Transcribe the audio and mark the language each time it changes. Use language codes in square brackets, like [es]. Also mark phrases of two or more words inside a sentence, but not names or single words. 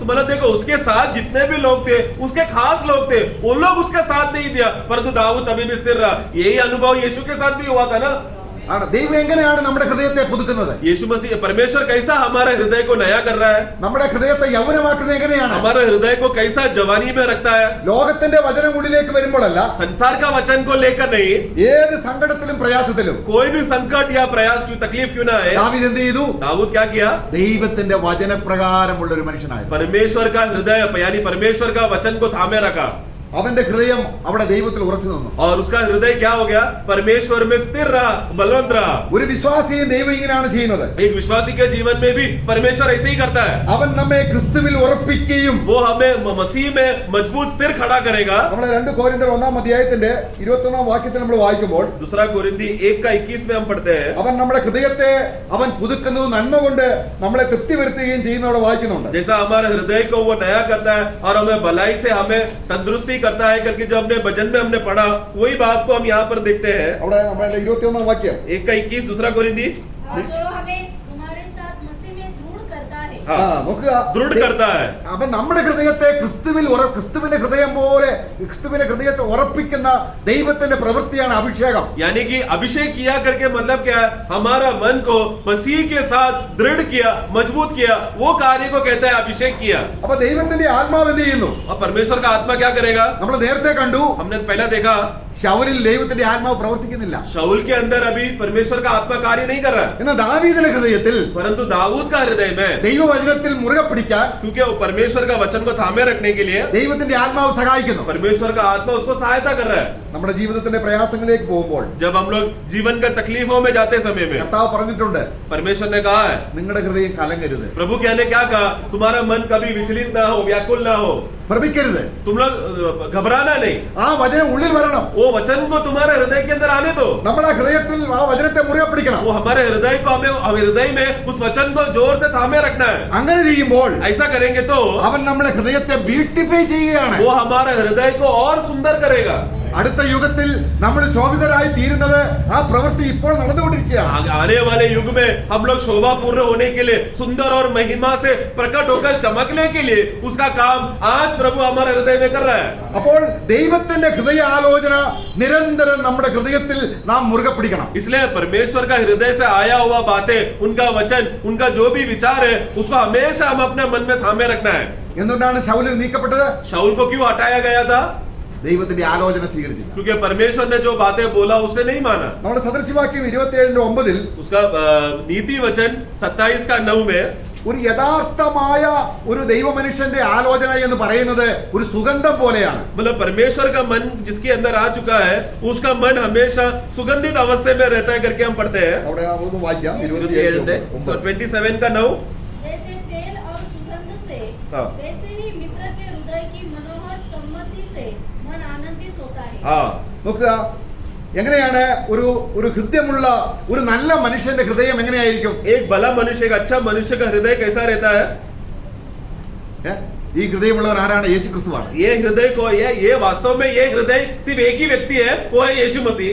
[hi] तो मतलब देखो उसके साथ जितने भी लोग थे, उसके खास लोग थे, वो लोग उसका साथ नहीं दिया, परंतु दाऊद तभी भी स्थिर रहा. यही अनुभव यीशु के साथ भी हुआ था ना. [ml] ദൈവം എങ്ങനെയാണ് നമ്മുടെ ഹൃദയത്തെ പുതുക്കുന്നത്? [hi] यीशु मसीह परमेश्वर कैसा हमारे हृदय को नया कर रहा है, [ml] നമ്മുടെ ഹൃദയത്തെ യൗവനമാക്കുന്നത് എങ്ങനെയാണ്? [hi] हमारे हृदय को कैसा जवानी में रखता है. [ml] ലോകത്തിന്റെ വചനം ഉള്ളിലേക്ക് വരുമ്പോഴല്ല, [hi] संसार का वचन को लेकर नहीं, [ml] ഏത് സങ്കടത്തിലും പ്രയാസത്തിലും [hi] कोई भी संकट या प्रयास क्यों तकलीफ क्यों ना आए, [ml] ദാവീദ് എന്ത് ചെയ്തു? [hi] दाऊद क्या किया? [ml] ദൈവത്തിന്റെ വചനപ്രകാരമുള്ള ഒരു മനുഷ്യനായിരുന്നു. [hi] परमेश्वर का हृदय यानी परमेश्वर का वचन को थामे रखा, [ml] അവന്റെ ഹൃദയം അവിടെ ദൈവത്തിൽ ഉറച്ചു നിന്നു. [hi] और उसका हृदय क्या हो गया? परमेश्वर में स्थिर रहा, बलवंत रहा. [ml] ഒരു വിശ്വാസിയെ ദൈവം ഇങ്ങനെയാണ് ചെയ്യുന്നത്. [hi] एक विश्वासी के जीवन में भी परमेश्वर ऐसे ही करता है. [ml] അവൻ നമ്മെ ക്രിസ്തുവിൽ ഉറപ്പിക്കുകയും [hi] वो हमें मसीह में मजबूत स्थिर खड़ा करेगा. [ml] നമ്മൾ 2 കൊരിന്ത്യർ 1-ാം അധ്യായത്തിന്റെ 21-ാം വാക്യത്തിൽ നമ്മൾ വായിക്കുമ്പോൾ, [hi] दूसरा कोरिन्थी 1:21 में हम पढ़ते हैं, [ml] അവൻ നമ്മുടെ ഹൃദയത്തെ അവൻ പുതുക്കുന്നത് നന്മ കൊണ്ട് നമ്മളെ തൃപ്തി വരുത്തുകയും ചെയ്യുന്നവിടെ വായിക്കുന്നുണ്ട്. [hi] जैसा हमारे हृदय को वो नया करता है और हमें भलाई से हमें तंदुरुस्ती करता है करके जो हमने भजन में हमने पढ़ा, वही बात को हम यहाँ पर देखते हैं. [ml] അവിടെ നമ്മുടെ 21-ാം വാക്യം [hi] 1:21 दूसरा कोरिन्थी और जो हमें तुम्हारे साथ मसीह में दृढ़ करता है. [ml] നോക്കുക, [hi] दृढ़ करता है. [ml] അവൻ നമ്മുടെ ഹൃദയത്തെ ക്രിസ്തുവിന്റെ ഹൃദയം പോലെ ക്രിസ്തുവിന്റെ ഹൃദയത്തെ ഉറപ്പിക്കുന്ന ദൈവത്തിന്റെ പ്രവൃത്തിയാണ് അഭിഷേകം. [hi] यानी कि अभिषेक किया करके मतलब क्या है? हमारा मन को मसीह के साथ दृढ़ किया, मजबूत किया, वो कार्य को कहता है अभिषेक किया. [ml] അപ്പൊ ദൈവത്തിന്റെ ആത്മാവ് എന്ത് ചെയ്യുന്നു? [hi] और परमेश्वर का आत्मा क्या करेगा? [ml] നമ്മൾ നേരത്തെ കണ്ടു, [hi] हमने पहला देखा [ml] ശൗലിൽ ദൈവത്തിന്റെ ആത്മാവ് പ്രവർത്തിക്കുന്നില്ല. [hi] शाऊल के अंदर अभी परमेश्वर का आत्मा कार्य नहीं कर रहा है, [ml] എന്നാൽ ദാവീദിന്റെ ഹൃദയത്തിൽ [hi] परंतु दाऊद का हृदय में, [ml] ദൈവവചനത്തിൽ മുറുകെ പിടിക്കാൻ [hi] क्योंकि वो परमेश्वर का वचन को थामे रखने के लिए [ml] ദൈവത്തിന്റെ ആത്മാവ് സഹായിക്കുന്നു. [hi] परमेश्वर का आत्मा उसको सहायता कर रहा है. [ml] നമ്മുടെ ജീവിതത്തിന്റെ പ്രയാസങ്ങളിലേക്ക് പോകുമ്പോൾ [hi] जब हम लोग जीवन के तकलीफों में जाते समय में [ml] കർത്താവ് പറഞ്ഞിട്ടുണ്ട്, [hi] परमेश्वर ने कहा है, [ml] നിങ്ങളുടെ ഹൃദയം കലങ്ങരുത്, [hi] प्रभु क्या ने क्या कहा? तुम्हारा मन कभी विचलित ना हो, व्याकुल ना हो, [ml] ഭ്രമിക്കരുത്. [hi] तुम लोग घबराना नहीं, [ml] ആ വചനം ഉള്ളിൽ വരണം. [hi] वो वचन को तुम्हारे हृदय के अंदर आने दो. [ml] നമ്മുടെ ഹൃദയത്തിൽ ആ വചനത്തെ മുറുകെ പിടിക്കണം. [hi] वो हमारे हृदय को हमें हृदय में उस वचन को जोर से थामे रखना है. [ml] അങ്ങനെ ചെയ്യുമ്പോൾ [hi] ऐसा करेंगे तो [ml] അവൻ നമ്മുടെ ഹൃദയത്തെ ബ്യൂട്ടിഫൈ ചെയ്യുകയാണ്. [hi] वो हमारे हृदय को और सुंदर करेगा. [ml] അടുത്ത യുഗത്തിൽ നമ്മൾ ശോഭിതരായി തീരുന്നത് ആ പ്രവൃത്തി ഇപ്പോൾ നടന്നുകൊണ്ടിരിക്കുകയാണ്. [hi] आने वाले युग में हम लोग शोभापूर्ण होने के लिए, सुंदर और महिमा से प्रकट होकर चमकने के लिए उसका काम आज प्रभु हमारे हृदय में कर रहा है. [ml] അപ്പോൾ ദൈവത്തിന്റെ ഹൃദയ ആലോചന നിരന്തരം നമ്മുടെ ഹൃദയത്തിൽ നാം മുറുകെ പിടിക്കണം. [hi] इसलिए परमेश्वर का हृदय से आया हुआ बातें, उनका वचन, उनका जो भी विचार है, उसको हमेशा हम अपने मन में थामे रखना है. [ml] എന്തുകൊണ്ടാണ് ശൗലിൽ നീക്കപ്പെട്ടത്? [hi] शाऊल को क्यों हटाया गया था? [ml] ദൈവത്തിന്റെ ആലോചന സ്വീകരിച്ചില്ല. [hi] क्योंकि परमेश्वर ने जो बातें बोला उसने नहीं माना. [ml] നമ്മുടെ സദൃശവാക്യം 27:9 [hi] उसका नीति वचन 27:9 में [ml] ഒരു യഥാർത്ഥമായ ഒരു ദൈവമനുഷ്യന്റെ ആലോചന എന്ന് പറയുന്നത് ഒരു സുഗന്ധം പോലെയാണ്. [hi] मतलब परमेश्वर का मन जिसके अंदर आ चुका है, उसका मन हमेशा सुगंधित अवस्था में रहता है करके हम पढ़ते हैं. [ml] അവിടെ ഒന്ന് വായിക്കാം 27:9. [hi] जैसे तेल और सुगंध से, हाँ. वैसे ही मित्र के हृदय की मनोहर सम्मति से मन आनंदित होता है. हाँ, [ml] നോക്കുക, എങ്ങനെയാണ് ഒരു ഹൃദയമുള്ള ഒരു നല്ല മനുഷ്യന്റെ ഹൃദയം എങ്ങനെയായിരിക്കും? [hi] एक भला मनुष्य, एक अच्छा मनुष्य का हृदय कैसा रहता है? [ml] ഈ ഹൃദയമുള്ളവൻ ആരാണ്? യേശു ക്രിസ്തുവാണ്. [hi] ये हृदय को ये वास्तव में ये हृदय सिर्फ एक ही व्यक्ति है, वो है यीशु मसीह.